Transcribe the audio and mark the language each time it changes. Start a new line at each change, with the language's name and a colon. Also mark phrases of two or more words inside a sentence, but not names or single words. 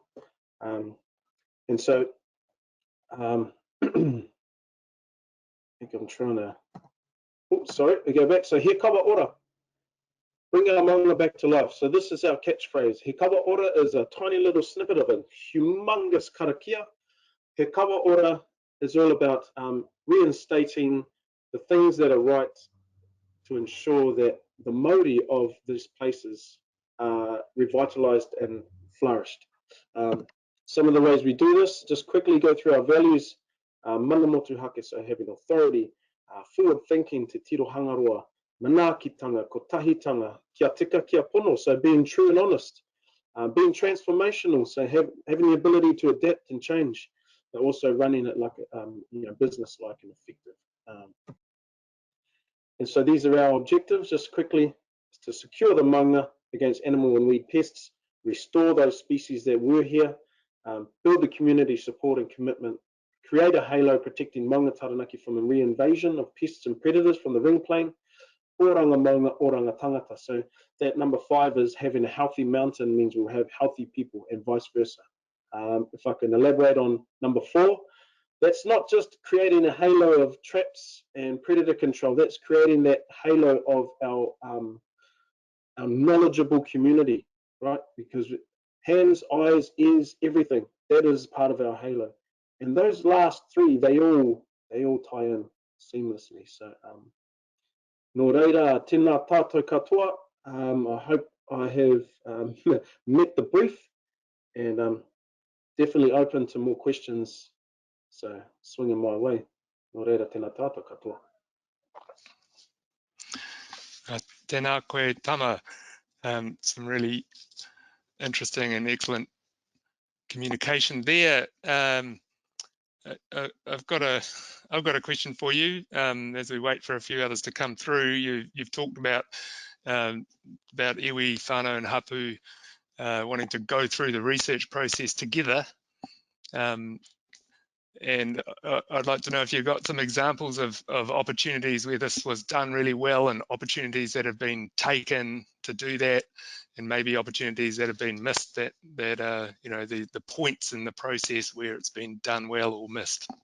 English: And so, I think I'm trying to, oops, sorry, we go back. So,
Māori: he kawa ora,
English: bring our maunga back to life. So this is our catchphrase.
Māori: He kawa ora
English: is a tiny little snippet of a humongous karakia.
Māori: He kawa ora
English: is all about reinstating the things that are right to ensure that the Māori of these places are revitalised and flourished. Some of the ways we do this, just quickly go through our values.
Māori: Mana motuhake,
English: so having authority, forward thinking,
Māori: te tiro hangaroa, manaakitanga, kotahitanga, kia tika, kia pono,
English: so being true and honest, being transformational, so having the ability to adapt and change, but also running it like business-like and effective. And so these are our objectives, just quickly, to secure the maunga against animal and weed pests, restore those species that were here, build the community support and commitment, create a halo protecting maunga taranaki from a re-invasion of pests and predators from the ring plane,
Māori: oranga maunga, oranga tangata.
English: So that number 5 is having a healthy mountain means we'll have healthy people and vice versa. If I can elaborate on number 4, that's not just creating a halo of traps and predator control, that's creating that halo of our knowledgeable community, right? Because hands, eyes, ears, everything, that is part of our halo. And those last 3, they all tie in seamlessly.
Māori: So nō reira, tēnā tātou katoa.
English: I hope I have met the brief, and definitely open to more questions. So swinging my way.
Māori: Nō reira, tēnā tātou katoa. Tēnā koe Tama.
English: Some really interesting and excellent communication there. I've got a question for you. As we wait for a few others to come through, you've talked about
Māori: iwi, whānau
English: and hapu wanting to go through the research process together. And I'd like to know if you've got some examples of opportunities where this was done really well, and opportunities that have been taken to do that, and maybe opportunities that have been missed, that the points in the process where it's been done well or missed.